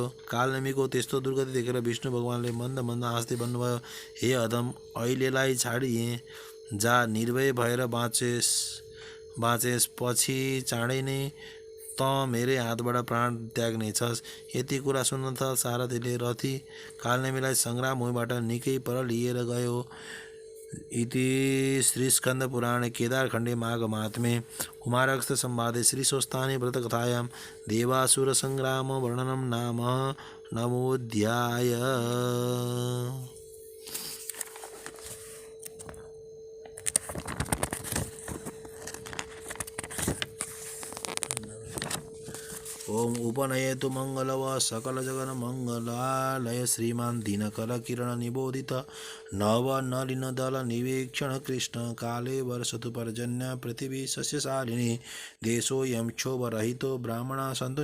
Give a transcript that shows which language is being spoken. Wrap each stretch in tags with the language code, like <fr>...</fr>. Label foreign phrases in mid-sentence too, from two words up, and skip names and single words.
<ne>कालनेमीको त्यस्तो दुर्गति देखेर विष्णु भगवानले मन्द मन्द हाँस्दै भन्नुभयो, हे अधम, अहिलेलाई छाडिए जा, निर्भय भएर बाँचेस, पछि चाँडै नै त मेरै हातबाट प्राण त्याग्नेछस्। यति कुरा सुन्न त सारथीले रथी कालनेमीलाई सङ्ग्राम भूमिबाट निकै पर लिएर गयो।</ne> <sa>इति श्रीस्कन्दपुराणे केदारखण्डे माघमाहात्म्ये कुमारगस्त्य संवादे श्रीस्वस्थानी व्रतकथायां देवासुरसंग्राम वर्णनं नाम नवोऽध्याय। ओम उपनयतु मंगलव सकलजगन्मंगलालय श्रीमान दीनकरकिरण निबोधित नवनलिनदल निवेक्षण कृष्ण काले वर्षतु पर्जन्य पृथिवी सस्यशालिनी देशोऽयं क्षोभरहितो ब्राह्मणा सन्तु</sa>